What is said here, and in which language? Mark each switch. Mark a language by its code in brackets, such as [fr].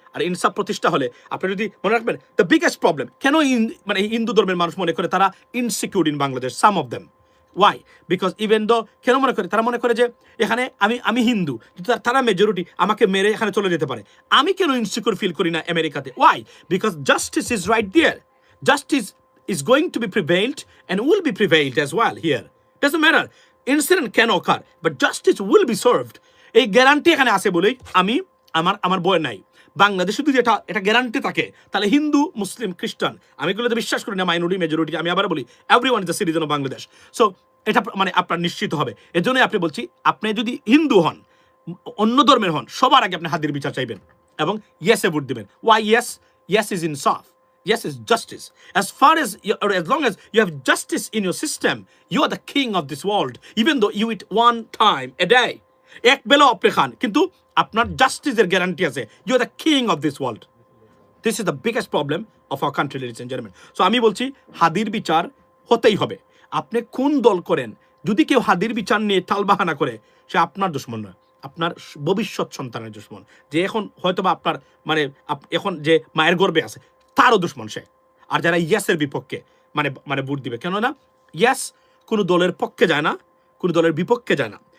[bn] আর ইনসাফ প্রতিষ্ঠা হলে আপনি যদি মনে রাখবেন, [en] the biggest problem [bn] কেন মানে হিন্দু ধর্মের মানুষ মনে করে তারা [en] Insecure in Bangladesh, some of them. Why? Because even though [bn] কেন মনে করে? তারা মনে করে যে এখানে আমি হিন্দু, কিন্তু তারা মেজরিটি, আমাকে মেরে এখানে চলে যেতে পারে। আমি কেন ইনসিকিউর ফিল করি না আমেরিকাতে? [en] Why? Because justice is right there. Justice is going to be prevailed and will be prevailed as well here. Doesn't matter. Incident can occur, but justice will be served. [bn] এই guarantee এখানে আছে বলেই আমি আমার বই নাই। বাংলাদেশে যদি এটা গ্যারান্টি থাকে, তাহলে হিন্দু, মুসলিম, খ্রিস্টান, আমি এগুলোতে বিশ্বাস করি না মাইনরিটি মেজরিটি। আমি আবার বলি, [en] Everyone is the citizen of Bangladesh. [bn] So এটা মানে আপনার নিশ্চিত হবে। এর জন্যই আপনি বলছি, আপনি যদি হিন্দু হন, অন্য ধর্মের হন, সবার আগে আপনি হাদির বিচার চাইবেন এবং ইয়েসে ভোট দিবেন। [en] Why yes? Yes is ইনসাফ. Yes is justice. As long as you have justice in your system, you are the king of this world. Even though you eat 1 time a day, [bn] এক বেলা আপনি খান, কিন্তু আপনার জাস্টিসের guarantee আছে। [en] You are the king of this world. This is the biggest problem of our country, ladies and gentlemen. [bn] So আমি বলছি, হাদির বিচার হতেই হবে। আপনি কোন দল করেন, যদি কেউ হাদির বিচার নিয়ে টালবাহানা করে, সে আপনার দুশ্মন নয়, আপনার ভবিষ্যৎ সন্তানের দুশ্মন। যে এখন হয়তোবা আপনার মানে এখন যে মায়ের গর্বে আছে, তারও দুশ্মন সে। আর যারা ইয়াসের বিপক্ষে মানে ভোট দিবে, কেননা ইয়াস কোনো দলের পক্ষে যায় না, কোনো দলের বিপক্ষে যায় না।